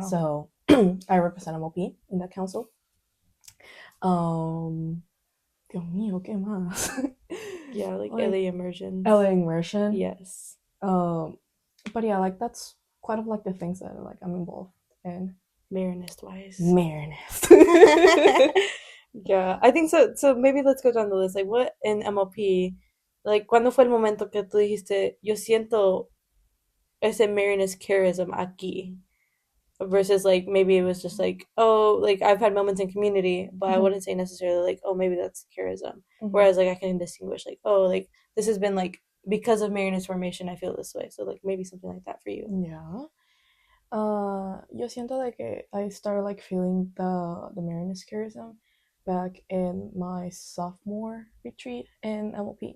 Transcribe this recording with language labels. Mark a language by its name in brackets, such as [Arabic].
[English] So I represent MLP in that council. [Spanish] Dios mío, ¿qué más? [English] Yeah, like LA immersion. LA immersion. Yes. But yeah, like that's quite of like the things that like I'm involved in. Marianist wise. Marianist. Yeah, I think so. So maybe let's go down the list. Like, what in MLP, like, [Spanish] ¿cuándo fue el momento que tú dijiste, yo siento ese [English] Marianist charism aquí? Versus like maybe it was just like, oh, like I've had moments in community, but I wouldn't say necessarily like, oh, maybe that's charism. Whereas like I can distinguish like, oh, like this has been like because of Marianist formation I feel this way. So like maybe something like that for you. Yeah. [Spanish] Yo siento de que [English] I started like feeling the Marianist charism back in my sophomore retreat in MLP.